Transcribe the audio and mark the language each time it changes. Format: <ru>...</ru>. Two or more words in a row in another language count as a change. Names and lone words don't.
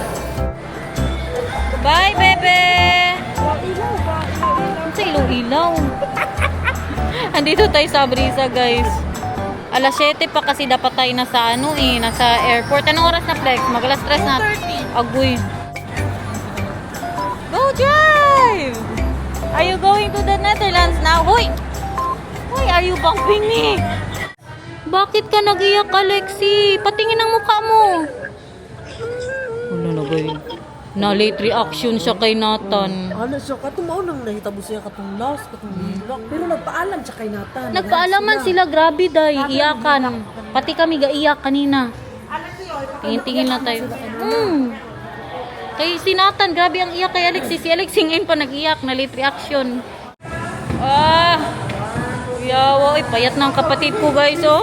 <tl>Bye, bebe! Sa ilaw-ilaw. Andito tayo sa Brisa, guys. Alas 7 pa kasi dapat tayo nasa ano nasa airport. Anong oras na Flex? Mag-alas 3 na. Agoy.</tl> <en>Go drive! Are you going to the Netherlands now? Hoy! Hoy, are you bumping me?</en> <tl>Bakit ka nag-iyak, Alexi? Patingin ang mukha mo. Ano na ba yun? Na</tl> <en>late reaction</en> <tl>siya kay Nathan.</tl> <ceb>ano siya, katong mao nang nahitabo siya katong last, katong hilak.</ceb> <tl>Pero nagpaalam siya kay Nathan. Nagpaalaman sila, grabe day, iyakan. Pati kami gaiyak kanina. Tingin-tingin lang tayo. Kay si Nathan, grabe ang iyak kay Alexi. Si Alexi ngayon pa nag-iyak na</tl> <en>late reaction.</en> <tl>Yawa, payat na ang kapatid ko guys, oh.</tl>